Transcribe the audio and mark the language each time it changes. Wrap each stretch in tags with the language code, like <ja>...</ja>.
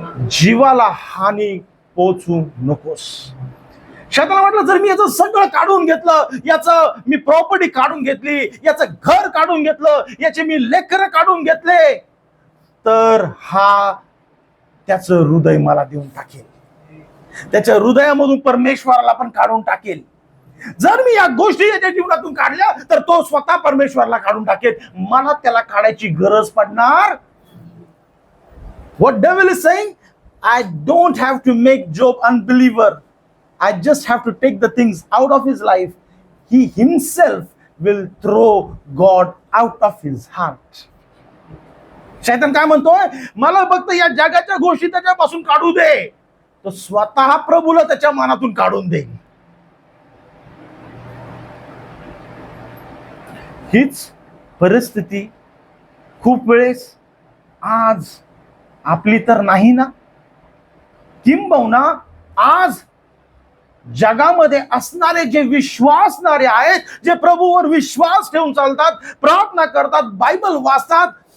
<mr>जीवाला हानी पोचू नकोस. शैतानाला वाटलं जर मी याचं सगळं काढून घेतलं, याचं मी प्रॉपर्टी काढून घेतली, याचं घर काढून घेतलं, याचे मी लेकरं काढून घेतले, तर हा त्याचं हृदय मला देऊन टाकेल, त्याच्या हृदयामधून परमेश्वराला पण काढून टाकेल. जर मी या गोष्टी याच्या जीवनातून काढल्या तर तो स्वतः परमेश्वराला काढून टाकेल, मला त्याला काढायची गरज पडणार.</mr> <en>What devil is saying? I don't have to make Job unbeliever. I just have to take the things out of his life. He himself will throw God out of his heart.</en> <mr>शैतान काय म्हणतोय? मला फक्त या जगाच्या गोष्टी त्याच्यापासून काढू दे, तो स्वतः प्रभूला त्याच्या मनातून काढून दे. हीच परिस्थिती खूप वेळेस आज आपली तर नाही ना, किंबहुना आज जगामध्ये असणारे जे विश्वासणारे आहेत, जे प्रभूवर विश्वास ठेवून चालतात, प्रार्थना करतात, बायबल वाचतात,</mr>